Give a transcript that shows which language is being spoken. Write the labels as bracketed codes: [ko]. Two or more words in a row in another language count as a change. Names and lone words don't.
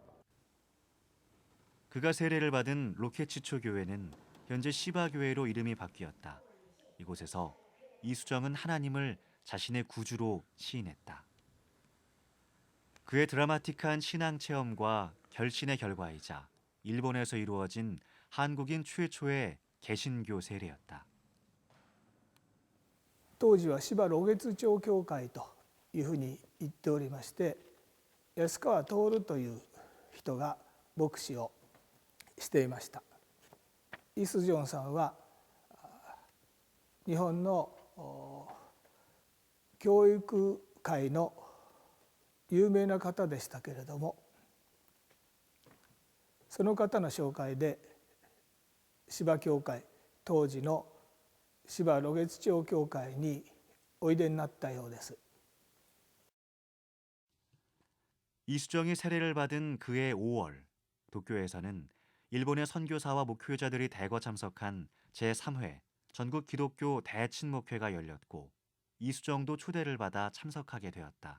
[ko] 그가 세례를 받은 로케츠초 교회는 현재 시바 교회로 이름이 바뀌었다. 이곳에서 이수정은 하나님을 자신의 구주로 시인했다. 그의 드라마틱한 신앙 체험과 결신의 결과이자 일본에서 이루어진 한국인 최초의 개신교 세례였다. [ja] 当時は芝露月町教会というふうに言っておりまして安川徹という人が牧師をしていました。イス・ジョンさんは日本の教育界の有名な方でしたけれどもその方の紹介で芝教会当時の芝露月町教会においでになったようです。 [ko] 이수정이 세례를 받은 그해 5월 도쿄에서는 일본의 선교사와 목회자들이 대거 참석한 제3회 전국 기독교 대친목회가 열렸고 이수정도 초대를 받아 참석하게 되었다.